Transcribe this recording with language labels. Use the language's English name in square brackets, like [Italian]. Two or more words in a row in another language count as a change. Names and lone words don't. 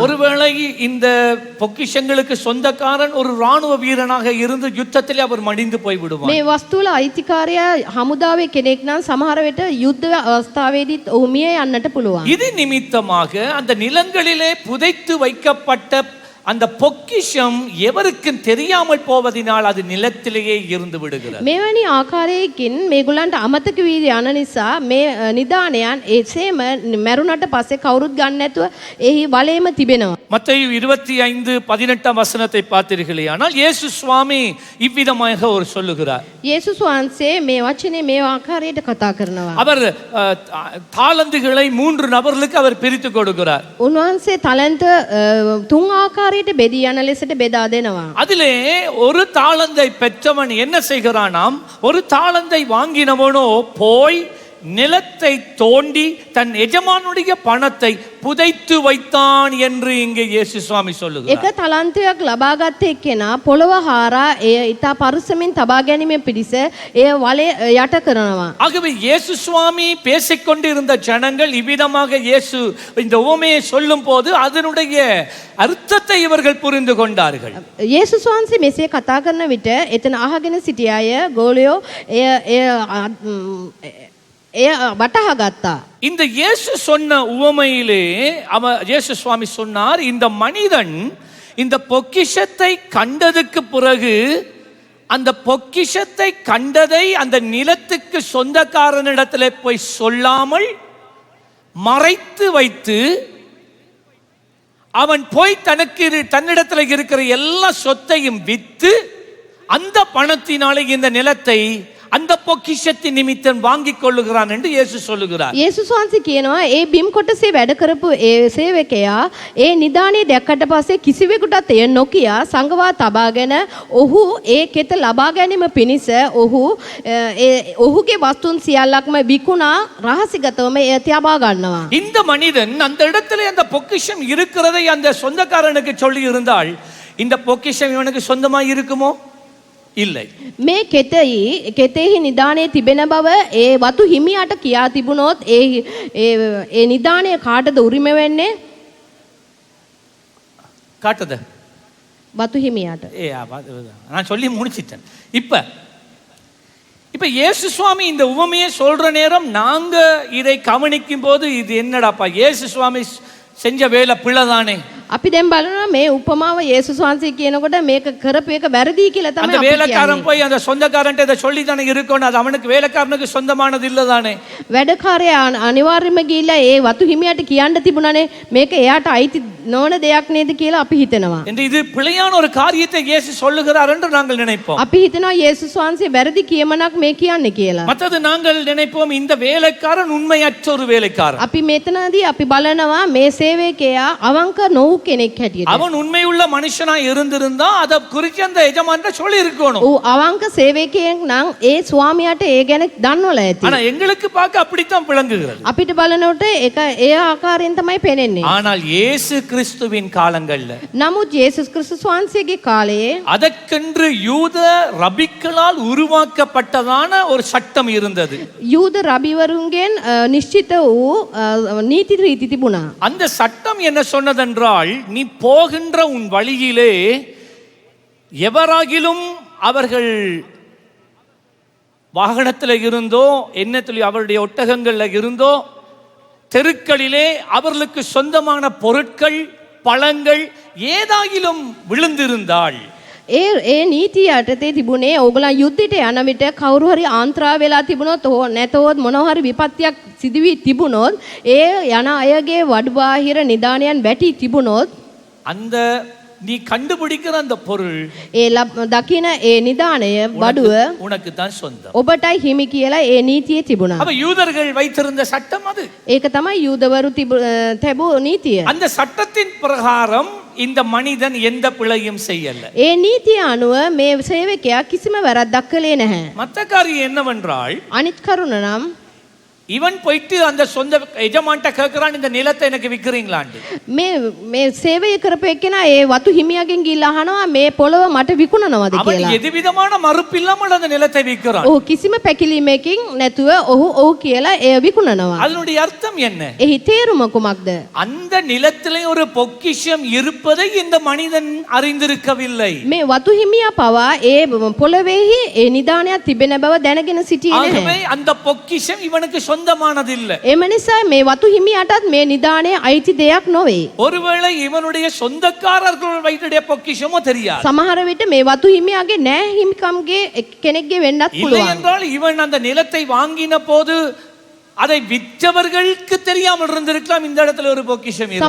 [Tamil] ஒருவேளை இந்த பொக்கிஷங்களுக்கு சொந்தக்காரன் ஒரு ராணுவ வீரனாக இருந்து யுத்தத்திலே அவர் மடிந்து போய் விடுவார். [Sinhala] මේ වස්තුවල අයිතිකාරයා හමුදාවේ කෙනෙක් නම් සමහර වෙලට යුද්ධ අවස්ථාවේදීත් ඔහු මිය යන්නට පුළුවන්. [Tamil] இது நிமித்தமாக அந்த நிலங்களிலே புதைத்து வைக்கப்பட்ட அந்த பொக்கிஷம் எவருக்கும் தெரியாமல் போவதினால் அது நிலத்திலேயே இருந்து விடுகிறது. [Sinhala] මෙවැනි ආකාරයකින් මේගොල්ලන්ට අමතක වී යන නිසා මේ නිදානයන් එසේම මැරුණට පස්සේ කවුරුත් ගන්න නැතුව එහි වලේම තිබෙනවා. [Tamil] மத்தேயு 25:18 வசனத்தை பார்த்தீர்களே, ஆனால் இயேசு சுவாமி இவ்விதமாக ஒரு சொல்லுகிறார். [Sinhala] යේසුස් වහන්සේ මේ වචනේ මේ ආකාරයට කතා කරනවා. [Tamil] அவர் தாலந்துகளை 3 நபர்களுக்கு அவர் பிரித்து கொடுக்கிறார். [Sinhala] උන්වහන්සේ තලන්ත තුන් ආකාරයට බෙදී යන ලෙසට බෙදා දෙනවා. [Tamil] அதிலே ஒரு தாளந்தை பெற்றவன் என்ன செய்கிறானாம், ஒரு தாளந்தை வாங்கினவனோ போய் நிலத்தை தோண்டி தன் எஜமானுடைய பணத்தை புதைத்து வைத்தான் என்று இங்கே இயேசு சுவாமி சொல்லுகிறார். [Sinhala] එක තලන්තයක් ලබාගත් එක්කෙනා පොළව හාරා එය ඉතා පරිස්සමින් තබා ගැනීම පිණිස එය වලේ යට කරනවා. [Tamil] ஆகவே இயேசு சுவாமி பேசிக்கொண்டிருந்த ஜனங்கள் இவ்விதமாக இயேசு இந்த உவமையை சொல்லும் போது அதனுடைய அர்த்தத்தை இவர்கள் புரிந்து கொண்டார்கள். [Sinhala] යේසුස් වහන්සේ මෙසේ කතා කරන විට එතන අහගෙන සිටිය අය ගෝලියෝ එය වටහා ගත්තා. [Tamil] இந்த இயேசு சொன்ன உவமையிலே இயேசு சுவாமி சொன்னார், இந்த மனிதன் இந்த பொக்கிஷத்தை கண்டதுக்கு பிறகு அந்த பொக்கிஷத்தை கண்டதை அந்த நிலத்துக்கு சொந்தக்காரனிடத்தில் போய் சொல்லாமல் மறைத்து வைத்து அவன் போய் தன்னிடத்தில் இருக்கிற எல்லா சொத்தையும் வித்து அந்த பணத்தினாலே இந்த நிலத்தை அந்த பொக்கிஷத்தின் நிமித்தம் வாங்கிக் கொள்ளுகிறான் என்று இயேசு சொல்லுகிறார். [Sinhala] යේසුස් වහන්සේ කියනවා ඒ බිම් කොටසේ වැඩ කරපු ඒ සේවකයා ඒ නිදානේ දැක්කට පස්සේ කිසිවෙකුටත් එය නොකිය සංගවා තබාගෙන ඔහු ඒ කෙත ලබා ගැනීම පිණිස ඔහුගේ වස්තුන් සියල්ලක්ම විකුණා රහසිගතවම එය තියාබා ගන්නවා. [Tamil] இந்த மனிதன் அந்த இடத்துல அந்த பொக்கிஷம் இருக்கிறதை அந்த சொந்தக்காரனுக்கு சொல்லி இருந்தால் இந்த பொக்கிஷம் இவனுக்கு சொந்தமா இருக்குமோ? இல்லை. [Sinhala] මේ කෙතෙහි නිදානේ තිබෙන බව ඒ වතු හිමියට කියා තිබුණොත් ඒ නිදානේ කාටද උරිම වෙන්නේ? [Tamil] காட்டுது [Sinhala] වතු හිමියට. [Tamil] நான் சொல்லி முடிச்சிட்டேன். இப்ப இயேசு சுவாமி இந்த உவமையை சொல்ற நேரம் நாங்க இதை கவனிக்கும் போது இது என்னடாப்பா இயேசு சுவாமி செஞ்ச வேலை பிழைதானே. [Sinhala] අපි දැන් බලනවා මේ උපමාව යේසුස් වහන්සේ කියනකොට මේක කරපු එක වැරදි කියලා [Tamil] அந்த [Sinhala] තමයි අපි [Tamil] வேலைக்காரன் [Sinhala] කියන්නේ. [Tamil] போய் அந்த சொந்தக்காரன்ட்ட இதை சொல்லி தானே இருக்கணும், அது அவனுக்கு வேலைக்காரனுக்கு சொந்தமானது இல்லதானே. [Sinhala] වැඩකාරයා අනිවාර්යයෙන්ම ගිහිල්ලා ඒ වතු හිමියට කියන්න තිබුණානේ මේක එයාට අයිති නොවන දෙයක් නේද කියලා අපි හිතනවා. [Tamil] என்று இது பிழையான ஒரு காரியத்தை இயேசு சொல்லுகிறார் என்று நாங்கள் நினைப்போம். [Sinhala] අපි හිතනවා යේසුස් වහන්සේ වැරදි කියමනක් මේ කියන්නේ කියලා. [Tamil] மற்றது நாங்கள் நினைப்போம் இந்த வேலைக்காரன் உண்மையற்ற ஒரு வேலைக்காரன். [Sinhala] අපි මෙතනදී අපි බලනවා මේ සේවකයා අවංක නොවු කෙනෙක් හැටියට. [Tamil] அவன் உண்மையுள்ள மனுஷனா இருந்திருந்தா அத குறித்து அந்த எஜமான்ட்ட சொல்லி இருக்கணும். [Sinhala] ඌ අවංක සේවකයෙක් නම් ඒ ස්වාමියාට ඒ ගැන දන්නවල ඇති. [Tamil] ஆனா எங்களுக்கு பார்க்க அப்படித்தான் விளங்குகிறது. [Sinhala] අපිට බලනකොට ඒක ඒ ආකාරයෙන් තමයි පේන්නේ. [Tamil] ஆனால் இயேசு கிறிஸ்துவின் காலங்கள்ல [Sinhala] නමුත් යේසුස් ක්‍රිස්තුස් වහන්සේගේ කාලයේ [Tamil] அதற்கென்று யூத ரபிக்களால் உருவாக்கப்பட்டதான ஒரு சட்டம் இருந்தது. [Sinhala] යූද රබිවරුන්ගෙන් නිශ්චිත වූ නීති රීති තිබුණා. [Tamil] அந்த சட்டம் என்ன சொன்னதென்றால், நீ போகின்ற உன் வழியிலே எவராகிலும் அவர்கள் வாகனத்தில் இருந்தோ என்னத்தில் அவருடைய ஒட்டகங்கள்ல இருந்தோ தெருக்களிலே அவர்களுக்கு சொந்தமான பொருட்கள் பழங்கள் ஏதாகிலும் விழுந்திருந்தால் [Sinhala] ඒ නීතිය යටතේ තිබුණේ ඕගොල්ලන් යුද්ධයට යන විට කවුරු හරි ආන්ත්‍රා වෙලා තිබුණොත් නැතොත් මොනවා හරි විපත්තියක් සිදු වී තිබුණොත් ඒ යන අයගේ වඩු බාහිර නිදානයන් වැටි තිබුණොත් [Tamil] அந்த நீ கண்டுபிடிக்கிற அந்த பொருள் [Sinhala] ඒ දකින ඒ නිදානය වඩුව [Tamil] உனக்கு தான் சொந்தம். [Sinhala] ඔබටයි හිමි කියලා ඒ නීතියේ තිබුණා. [Tamil] அப்ப யூதர்கள் வைத்திருந்த சட்டம் அது. [Sinhala] ඒක තමයි යූදවරු තැබූ නීතිය. [Tamil] அந்த சட்டத்தின் பிரகாரம் இந்த மனிதன் எந்த பிழையும் செய்யல. [Sinhala] ඒ නීතිය අනුව මේ සේවකයා කිසිම වැරද්දක් කළේ නැහැ. [Tamil] மற்ற காரியம் என்னவென்றால், [Sinhala] අනිත් කරුණ නම් [Tamil] இவன் போயிட்டு அந்த சொந்த எஜமான்ட்ட கேட்கிறான், இந்த நிலத்தை எனக்கு விக்கிறீங்களான்னு. [Sinhala] මේ මේ සේවය කරපු එක්කෙනා ඒ වතු හිමියාගෙන් ගිහිල්ලා අහනවා මේ පොළව මට විකුණනවද [Tamil] அவன் [Sinhala] කියලා. [Tamil] எதுவிதமான மறுப்பு இல்லாமல் அந்த நிலத்தை விற்கிறான். [Sinhala] ඔහු කිසිම පැකිලීමකින් නැතුව ඔහු කියලා එය විකුණනවා. [Tamil] அதனுடைய அர்த்தம் என்ன? [Sinhala] එහි තේරුම කුමක්ද? [Tamil] அந்த நிலத்திலே ஒரு பொக்கிஷம் இருப்பதை இந்த மனிதன் அறிந்திருக்கவில்லை. [Sinhala] මේ වතු හිමියා පවා ඒ පොළවේහි ඒ නිදානයක් තිබෙන බව දැනගෙන සිටියේ නැහැ. [Tamil] ஆகவே அந்த பொக்கிஷம் இவனுக்கு சொந்தமானது இல்லை. [Sinhala] එම නිසා මේ වතු හිමියාටත් මේ නිදානයේ අයිති දෙයක් නොවේ. [Tamil] ஒருவேளை இவனுடைய சொந்தக்காரர்கள் வைத்துடைய பொக்கிஷமோ தெரியாது. [Sinhala] සමහර විට මේ වතු හිමියාගේ නෑ හිමිකම්ගේ කෙනෙක්ගේ වෙන්නත් [Tamil] இல்லை [Sinhala] පුළුවන්. [Tamil] என்றால் இவன் அந்த நிலத்தை வாங்கின போது அதை விற்றவர்களுக்கு தெரியாமல் இருந்திருக்கலாம் இந்த இடத்துல ஒரு பொக்கிஷம் இருந்தது.